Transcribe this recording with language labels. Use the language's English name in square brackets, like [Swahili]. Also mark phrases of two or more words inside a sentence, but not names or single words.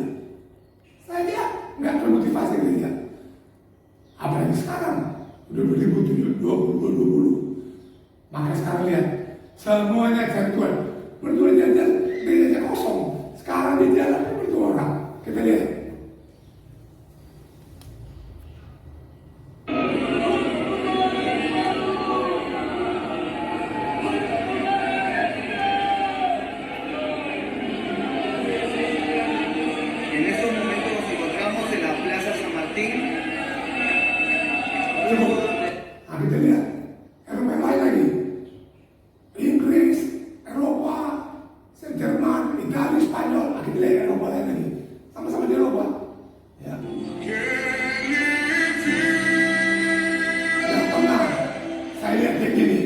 [Indonesian] Saya lihat nggak termotivasi gereja. Apalagi sekarang, udah 2020. Maka sekarang lihat, semuanya cari Tuhan. Berdua jalan, gereja kosong. Sekarang di jalan berdua orang. Kita lihat. [Spanish] En estos momentos nos encontramos en la Plaza San Martín. [Indonesian] Kita lihat. Eropa yang lain lagi. Inggris, Eropa, Jerman, Italia, Spanyol. Kita lihat Eropa lain lagi. Sama-sama di Eropa. Ya. Yang pernah saya lihat kayak gini.